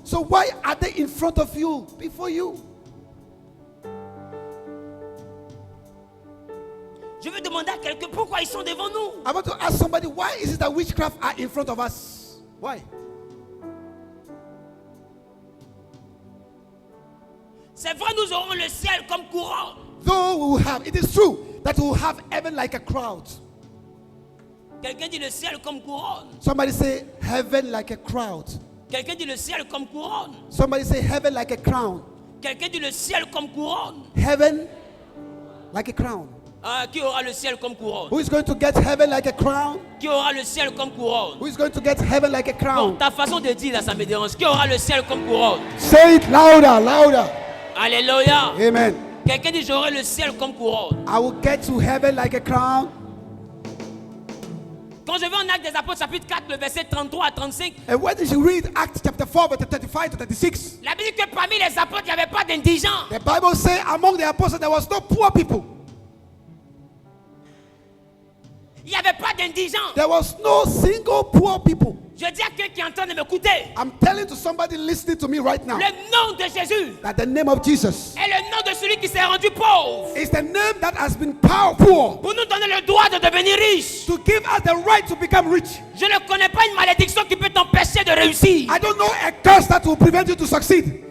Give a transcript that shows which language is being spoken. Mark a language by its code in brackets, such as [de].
[en] So why are they in front of you, before you? [fr] Je veux demander à quelqu'un pourquoi ils sont devant nous. [en] I want to ask somebody, why is it that witchcraft are in front of us? Why? [fr] C'est vrai, nous aurons le ciel comme couronne. [en] Though we will have, it is true that we will have heaven like a crowd. [fr] Quelqu'un dit le ciel comme couronne. [en] Somebody say heaven like a crowd. [fr] Quelqu'un dit le ciel comme couronne. [en] Somebody say heaven like a crown. [fr] Quelqu'un dit le ciel comme couronne. [en] Heaven like a crown. [fr] Ah, qui aura le ciel comme couronne? [en] Who is going to get heaven like a crown? [fr] Qui aura le ciel comme couronne? [en] Who is going to get heaven like a [fr] Bon, [en] crown? [fr] ta façon de dire là, ça me dérange. Qui aura le ciel comme couronne? [en] Say it louder, louder. Alléluia. Amen. [fr] Quelqu'un dit j'aurai le ciel comme couronne. [en] I will get to heaven like a crown. [fr] Quand je vais en Actes des Apôtres chapitre 4, le verset 33 à 35, [en] And when did you read Acts chapter 4, verse 35 to 36? [fr] la Bible dit que parmi les apôtres, il n'y avait pas d'indigents. [en] The Bible says among the apostles there was no poor people. [fr] Il n'y avait pas d'indigents. [en] There was no single poor people. [fr] Je dis à quelqu'un qui est en train de m'écouter, [en] I'm telling to somebody listening to me right now [fr] le nom de Jésus [en] that the name of Jesus [fr] est le nom de celui qui s'est rendu pauvre [en] is the name that has been powerful [fr] pour nous donner le droit de devenir riche. [en] to give us the right to become rich. [fr] Je ne connais pas une malédiction qui peut t'empêcher de réussir. [en] I don't know a curse that will prevent you to succeed.